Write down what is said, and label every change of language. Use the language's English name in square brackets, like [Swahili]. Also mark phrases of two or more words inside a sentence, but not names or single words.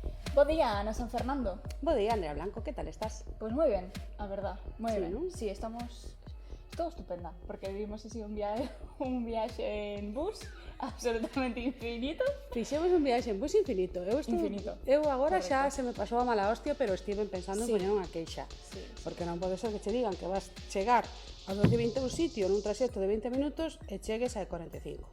[Galician] Bo día, Ana San Fernando. Bo día, Andrea Blanco, [Spanish] ¿qué tal estás? Pues muy bien, la verdad, muy Sí, bien. ¿no? [Galician] Sí, Estou estupenda, porque vivimos así un viaxe en bus absolutamente infinito. Fixemos un viaxe en bus infinito. Infinito. Eu agora Correcto. xa se me pasou a mala hostia, pero estive pensando Sí. en poñer unha queixa. Sí. Porque non pode ser que che digan que vas chegar a 12:20 a un sitio nun traxecto de 20 minutos e chegues a 45.